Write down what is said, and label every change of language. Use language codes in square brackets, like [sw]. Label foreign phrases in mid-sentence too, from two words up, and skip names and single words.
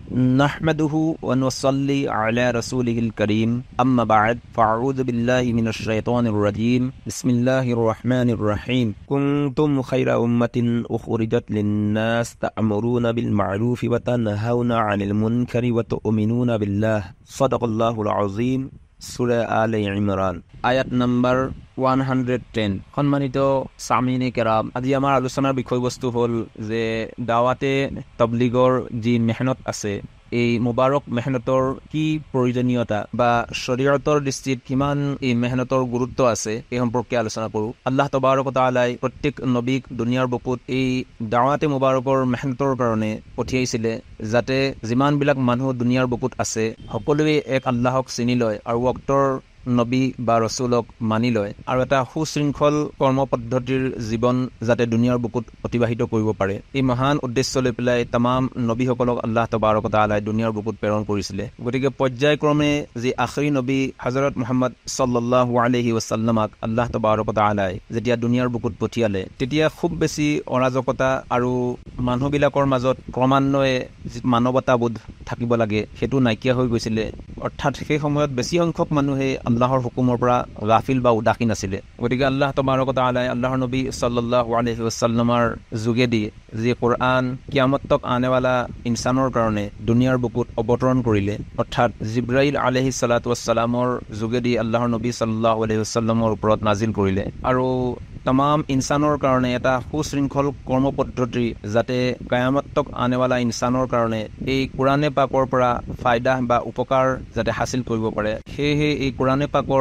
[ar] نحمده ونصلي على رسوله الكريم أما بعد فأعوذ بالله من الشيطان الرجيم بسم الله الرحمن الرحيم كنتم خير أمة أخرجت للناس تأمرون بالمعروف وتنهون عن المنكر وتؤمنون بالله صدق الله العظيم [as] সূরা আলে ইমরান আয়াত নাম্বার 110 সম্মানিত সামিনে কেরাম আজি আমাৰ আলোচনাৰ বিষয়বস্তু হ'ল যে দাৱাতে তবলিগৰ যি মেহনত আছে এই মুবাৰক মেহনতৰ কি প্ৰয়োজনীয়তা বা শৰীয়তৰ দৃষ্টিত কিমান এই মেহনতৰ গুৰুত্ব আছে এই সম্পৰ্কে আলোচনা কৰো [ar] الله تبارك تعالى [as] প্ৰত্যেক নবীক দুনিয়াৰ বুকুত এই দাৱাতে মুবাৰকৰ মেহনতৰ কাৰণে পঠিয়াইছিলে যাতে যিমান বিলাক মানুহ দুনিয়াৰ বুকুত আছে সকলোৱে এক আল্লাহক চিনি লয় আৰু ওয়াক্তৰ নবী বা ৰসুলক মানি লয় আৰু এটা সুশৃংখল কৰ্ম পদ্ধতিৰ জীৱন যাতে দুনিয়াৰ বুকুত অতিবাহিত কৰিব পাৰে এই মহান উদ্দেশ্য লৈ পেলাই तमाम নবীসকলক [ar] الله تبارك [as] তাআলাই দুনিয়াৰ বুকুত প্ৰেৰণ কৰিছিলে গতিকে পৰ্যায়ক্ৰমে যি আখৰি নবী হযৰত মুহাম্মদ [ar] صلى الله عليه وسلم الله تبارك تعالى [as] যেতিয়া দুনিয়াৰ বুকুত পঠিয়ালে তেতিয়া খুব বেছি অৰাজকতা আৰু মানুহবিলাকৰ মাজত ক্ৰমান্বয়ে মানৱতাবোধ থাকিব লাগে হেতু নাইকিয়া হৈ গৈছিলে অৰ্থাৎ সেই সময়ত বেছি সংখ্যক মানুহে আল্লাহৰ হুকুমৰ পৰা গাফিল বা উদাসীন আছিলে গতিকে [ar] الله تبارك تعالى [as] আল্লাহৰ নবী [ar] صلى الله عليه [as] ওয়াসাল্লামৰ যোগেদি যি কোৰআন [ur] قیامت تک آنے والا [as] ইনসানৰ কাৰণে দুনিয়াৰ বুকুত অৱতৰণ কৰিলে অৰ্থাৎ জিব্ৰাইল [ar] عليه الصلاة والسلام [as] যোগেদি আল্লাহৰ নবী [ar] صلى الله عليه وسلم [as] ওপৰত নাজিল কৰিলে আৰু तमाम ইনসানৰ কাৰণে এটা সুশৃংখল কৰ্ম পদ্ধতি যাতে [ur] قیامت تک آنے والا [as] ইনসানৰ কাৰণে এই কোৰআনে পাকৰ পৰা ফায়দা বা উপকাৰ যাতে হাসিল কৰিব পাৰে সেয়ে এই কোৰআনে পাকৰ